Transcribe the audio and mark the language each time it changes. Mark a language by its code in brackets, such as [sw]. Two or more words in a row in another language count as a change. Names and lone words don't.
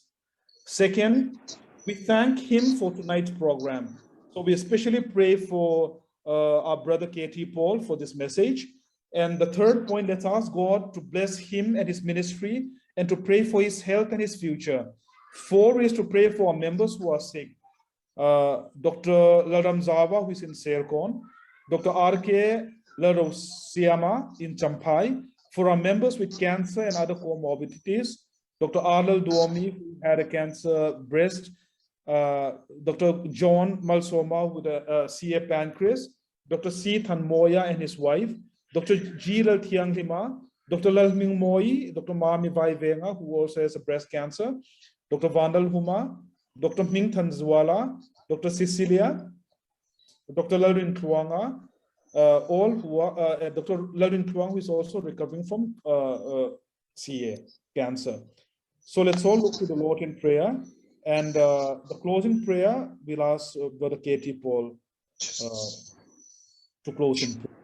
[en] Second, we thank Him for tonight's program. So we especially pray for our brother Katie Paul for this message. And the third point, let's ask God to bless him and his ministry and to pray for his health and his future. 4 is to pray for our members who are sick. Dr. Laram Zawa, who is in Serkon, Dr. R.K. Larosiama in Champai, for our members with cancer and other comorbidities, Dr. Arnold Duomi, who had a cancer breast, Dr. John Malsoma with a CA pancreas, Dr. C. Thanmoya and his wife, Dr. G. Thianglima, Dr. Lalming Moi, Dr. Mami Vai Venga, who also has a breast cancer, Dr. Vandal Huma, Dr. Ming Tanzwala, Dr. Cecilia, Dr. Lalrin Tuanga, all who are, Dr. Lalrin Tuang, who is also recovering from CA, cancer. So let's all look to the Lord in prayer. And the closing prayer, we'll ask Brother Katie Paul to close in prayer.